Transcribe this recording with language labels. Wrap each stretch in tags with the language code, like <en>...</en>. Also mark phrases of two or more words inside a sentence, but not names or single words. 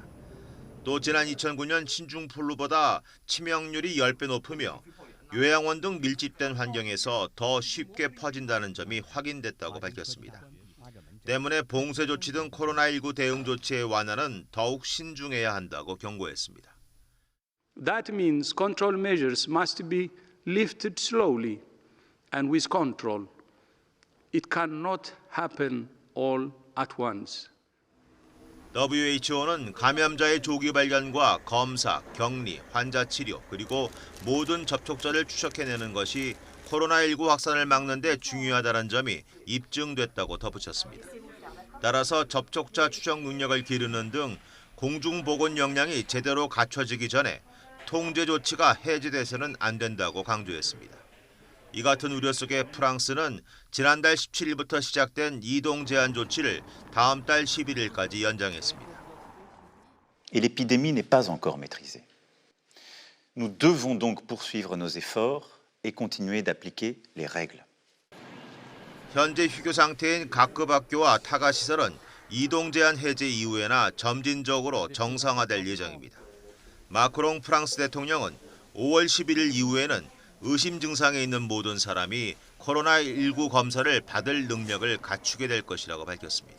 <ko>또 지난 2009년 신종플루보다 치명률이 10배 높으며 요양원 등 밀집된 환경에서 더 쉽게 퍼진다는 점이 확인됐다고 밝혔습니다. 때문에 봉쇄 조치 등 코로나19 대응 조치의 완화는 더욱 신중해야 한다고 경고했습니다.</ko> <en>That means control measures must be lifted slowly and with control. It cannot happen all at once.</en> <ko>WHO는 감염자의 조기 발견과 검사, 격리, 환자 치료, 그리고 모든 접촉자를 추적해내는 것이 코로나19 확산을 막는 데 중요하다는 점이 입증됐다고 덧붙였습니다. 따라서 접촉자 추적 능력을 기르는 등 공중보건 역량이 제대로 갖춰지기 전에 통제 조치가 해제돼서는 안 된다고 강조했습니다. 이 같은 우려 속에 프랑스는 지난달 17일부터 시작된 이동 제한 조치를 다음 달 11일까지 연장했습니다.</ko> <fr>Et l'épidémie n'est pas encore maîtrisée. Nous devons donc poursuivre nos efforts et continuer d'appliquer les règles.</fr> <ko>현재 휴교 상태인 각급 학교와 타가 시설은 이동 제한 해제 이후에나 점진적으로 정상화될 예정입니다. 마크롱 프랑스 대통령은 5월 11일 이후에는 의심 증상에 있는 모든 사람이 코로나19 검사를 받을 능력을 갖추게 될 것이라고 밝혔습니다.</ko>